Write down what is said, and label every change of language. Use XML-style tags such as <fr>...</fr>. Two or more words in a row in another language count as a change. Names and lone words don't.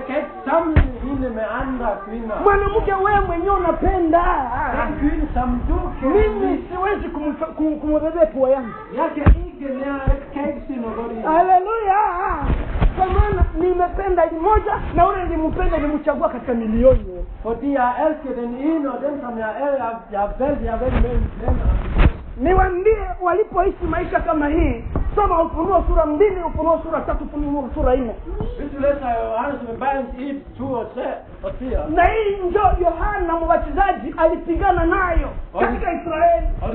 <sw>Mwanamke wewe mwenyewe unapenda. Mimi siwezi kumwebebea pua yangu. Haleluya. Kwa maana nimependa mmoja na ule nilimpenda nilimchagua katika milioni.</sw> <da>Fordi jeg elsker den ene og den som jeg vælger</da> <sw>Niwaambie walipoishi maisha kama hii, soma Ufunuo sura 2, Ufunuo sura 3, Ufunuo sura 4. Na hii ndio Yohana Mbatizaji alipigana nayo katika Israeli.</sw>